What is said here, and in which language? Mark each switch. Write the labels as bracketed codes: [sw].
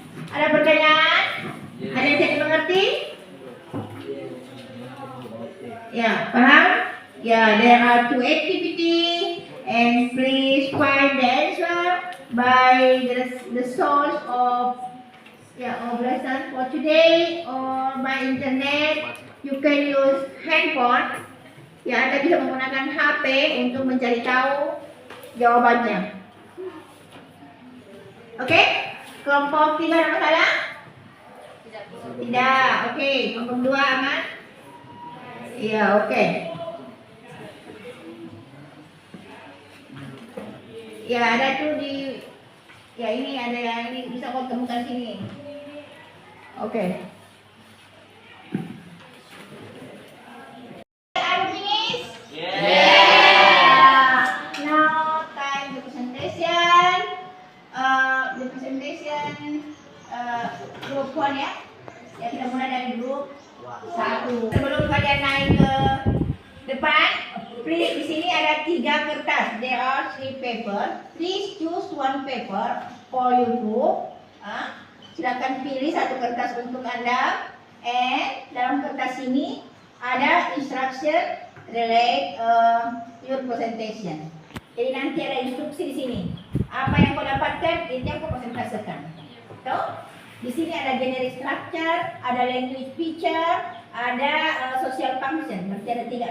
[id] Ada pertanyaan? Ada yang tidak mengerti? [en] Yeah, there are two activities, and please find the answer by the source of lesson for today or by internet. You can use handphone. [id] Ya, Anda bisa menggunakan HP untuk mencari tahu jawabannya. Oke? Kelompok 3 ada masalah? Tidak. Oke, kelompok 2 aman? Iya, oke. Ya, ada tuh di ini ada yang ini bisa kau temukan sini. Oke. [en] Are you finished? Yeah. Now time the presentation. Group 1 [id] ya. Ya, kita mulai dari grup 1. Sebelum kalian naik ke depan, please di sini ada 3 kertas. [en] There are 3 paper. Please choose 1 paper for your group. [id] Silakan pilih 1 kertas untuk Anda. And dalam kertas ini ada [en] instruction relate your presentation. [id] Jadi nanti ada instruksi di sini. Apa yang kau dapatkan, itu yang kau presentasikan. Tuh, di sini ada generic structure, ada language feature, ada social function. Berarti ada 3.